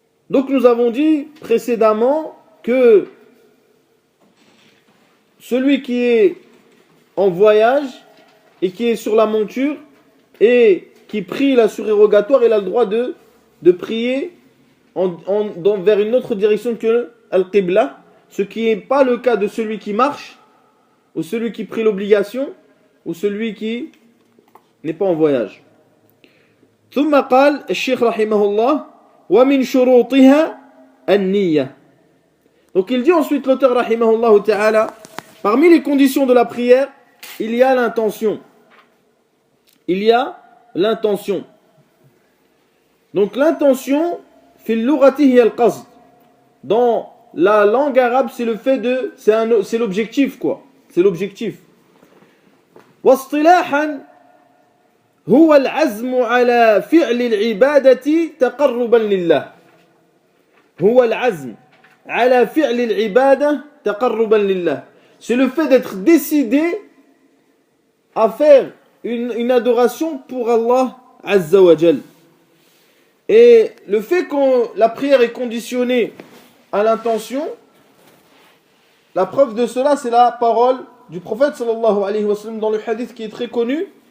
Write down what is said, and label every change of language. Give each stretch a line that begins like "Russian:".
French: Donc nous avons dit précédemment que celui qui est en voyage et qui est sur la monture et qui prie la surérogatoire, il a le droit de prier vers une autre direction que Al-Qibla, ce qui n'est pas le cas de celui qui marche, ou celui qui prie l'obligation, ou celui qui n'est pas en voyage.
Arabic: ثم قال الشيخ رحمه الله ومن شروطها النية.
French: Donc il dit ensuite l'auteur rahimahullah ta'ala, parmi les conditions de la prière, il y a l'intention. Il y a l'intention. Donc l'intention,
Arabic: fil lughati hiya al-qasd.
French: Dans la langue arabe, c'est le fait de, c'est l'objectif quoi. C'est l'objectif.
Arabic: واصطلاحا هو العزم على فعل العبادة تقربا لله. هو العزم على فعل العبادة تقربا لله.
French: C'est le fait d'être décidé à faire une adoration pour Allah Azza wa Jal. Et le fait que la prière est conditionnée à l'intention, la preuve de cela, c'est la parole du prophète sallallahu alayhi wa sallam dans le hadith qui est très connu.